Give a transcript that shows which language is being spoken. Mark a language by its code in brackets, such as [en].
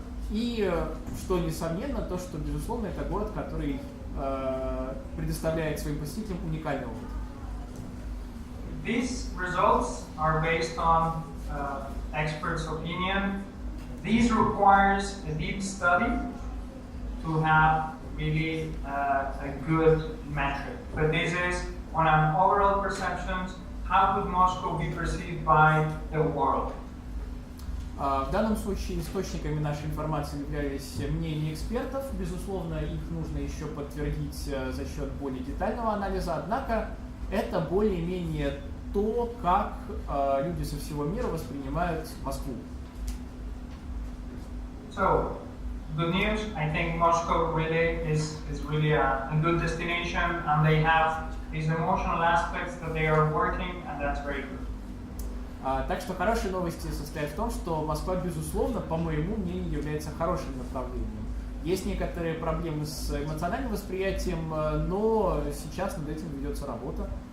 [ru] И, что несомненно, то, что, безусловно, это город, который предоставляет своим посетителям уникальный опыт. [en] These results are based on experts' opinion. These requires a deep study to have really a good metric. But this is on an overall perceptions, how would Moscow be perceived by the world? [ru] В данном случае источниками нашей информации являлись мнения экспертов. Безусловно, их нужно еще подтвердить за счет более детального анализа. Однако это более-менее то, как люди со всего мира воспринимают Москву. [en] So, good news. I think Moscow really is really a good destination, and they have these emotional aspects that they are working, and that's very good. [ru] Так что хорошие новости состоят в том, что Москва, безусловно, по моему мнению, является хорошим направлением. Есть некоторые проблемы с эмоциональным восприятием, но сейчас над этим ведется работа.